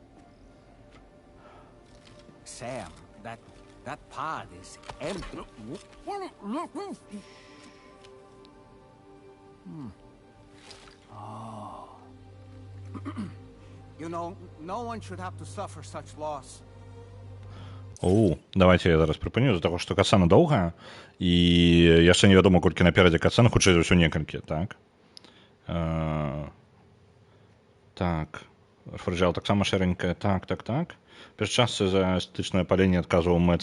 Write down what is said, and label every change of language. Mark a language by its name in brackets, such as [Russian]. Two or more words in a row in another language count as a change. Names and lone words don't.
[English] Sam, that pod is empty. Oh. You know, no one should have to suffer such loss. [Belarusian] Давайте я зараз прыпыню, з-за таго, што кацана доўгая, і яшчэ невядома, колькі наперадзе кацана, хутчэй за ўсё некалькі, так? Так. Фрыджал таксама шэренькая, так. Перш частцы за эстэтычнае паленне адказваў Мэц.